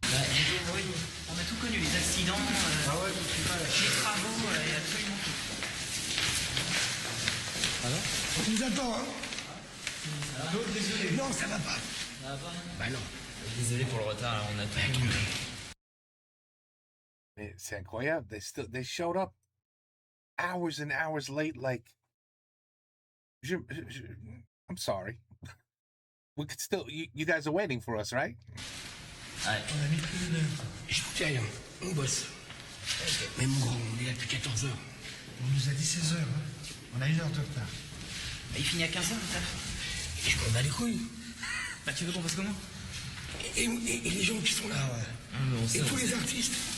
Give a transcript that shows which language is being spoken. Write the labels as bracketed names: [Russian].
[French] Oui, on a tout connu, les accidents, les travaux, et absolument tout. Alors, on nous attend, hein? Désolé. Non, ça va pas. Ça va pas? Bah non. Désolé pour le retard, là, on a tout connu. Mais c'est incroyable. [English] They showed up hours and hours late. Like, I'm sorry. We could still. You guys are waiting for us, right? [French] Ouais. On a mis plus d'une heure. Je vous dis rien, on bosse. Mais mon grand, on est là depuis 14h. On nous a dit 16h. Hein. On a 1 heure de retard. Bah, il finit à 15h, le taf. Et je m'en bats les couilles. Bah, tu veux qu'on fasse comment? Et les gens qui sont là. Ouais. Et tous les artistes.